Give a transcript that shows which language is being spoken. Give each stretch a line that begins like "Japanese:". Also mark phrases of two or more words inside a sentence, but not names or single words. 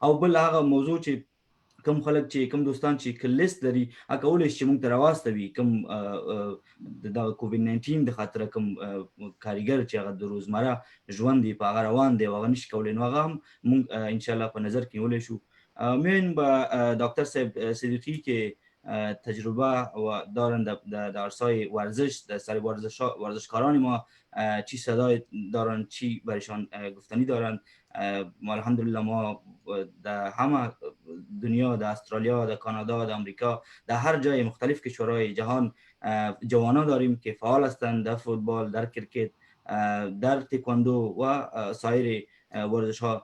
Pashto: او بل هغه موضوع چې کوم خلک چې کوم دوستان چې که لیست لري هغه کولی شي چې موږ ته راواستوي کوم د دغه کووډ 19 د خاطره کوم کارګر چې هغه د روزمره ژوند دی په هغه روان دی او هغه نشي کولی نو هغه هم موږ انشاءالله په نظر کې نیولی شو.
Persian: می‌بینیم با دکتر صاحب صدیقی که تجربه و دارند در عرصه ورزش، در سر ورزشکاران ما چی صدای دارند، چی برایشان گفتنی دارند. ما الحمدلله ما در همه دنیا، در استرالیا، در کانادا، در امریکا، در هر جای مختلف کشورهای جهان جوانان داریم که فعال هستند در فوتبال، در کرکت، در تکواندو و سایر ورزش ها.